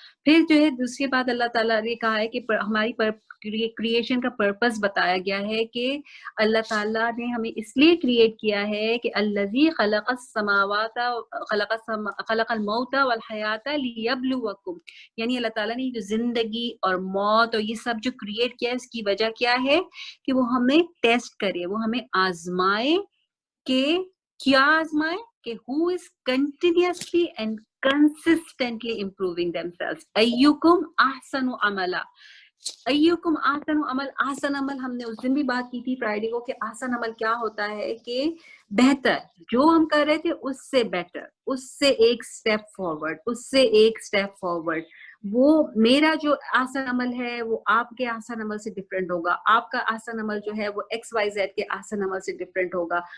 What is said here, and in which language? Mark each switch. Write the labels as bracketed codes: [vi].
[ur] پھر جو ہے دوسری بات اللہ تعالیٰ نے کہا ہے کہ ہماری کریشن کا پرپس بتایا گیا ہے کہ اللہ تعالیٰ نے ہمیں اس لیے کریٹ کیا ہے کہ [ar] الذی خلق السماوات خلق الموت والحیات لیبلوکم، [ur] یعنی اللہ تعالیٰ نے جو زندگی اور موت اور یہ سب جو کریٹ کیا ہے اس کی وجہ کیا ہے کہ وہ ہمیں ٹیسٹ کرے، وہ ہمیں آزمائے. کہ کیا آزمائے؟ کہ [en] who is continuously and consistently improving themselves. [ar] ایکم احسن عملا. ایکم احسن عمل. [ur] احسن عمل ہم نے اس دن بھی بات کی تھی فرائیڈے کو، کہ احسن عمل کیا ہوتا ہے کہ بہتر، جو ہم کر رہے تھے اس سے بیٹر، اس سے ایک سٹیپ فارورڈ، اس سے ایک سٹیپ فارورڈ. وہ میرا جو احسن عمل ہے وہ آپ کے احسن عمل سے ڈفرینٹ ہوگا، آپ کا احسن عمل جو ہے وہ ایکس وائی زیڈ کے احسن عمل سے ڈفرینٹ ہوگا.